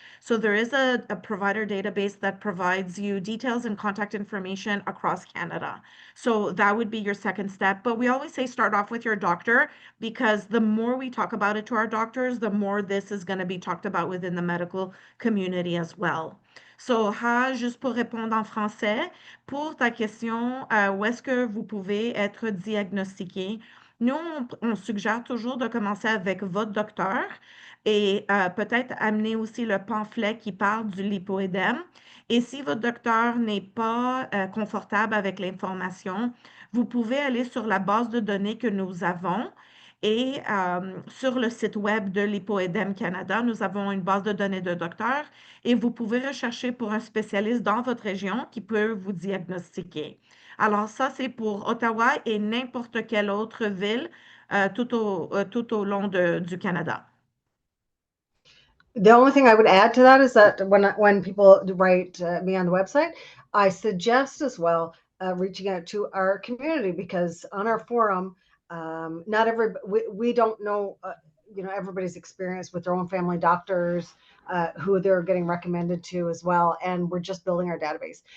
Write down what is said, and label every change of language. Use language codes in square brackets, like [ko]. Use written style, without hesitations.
[en] So there is a provider database that provides you details and contact information across Canada. So that would be your second step. But we always say start off with your doctor, because the more we talk about it to our doctors, the more this is going to be talked about within the medical community as well. [fr] So, juste pour répondre en français, pour ta question, où est-ce que vous pouvez être diagnostiqué? Nous, on suggère toujours de commencer avec votre docteur et peut-être amener aussi le pamphlet qui parle du lipoedème. Et si votre docteur n'est pas confortable avec l'information, vous pouvez aller sur la base de données que nous avons. Et sur le site web de Lipoedème Canada, nous avons une base de données de docteurs et vous pouvez rechercher pour un spécialiste dans votre région qui peut vous diagnostiquer. Alors ça, c'est pour Ottawa et n'importe quelle autre ville tout au long du Canada. [en] The only thing I would add to that is that when people write me on the website, I suggest as well reaching out to our community, because on our forum, not we don't know everybody's experience with their own family doctors, who they're getting recommended to as well, and we're just building our database.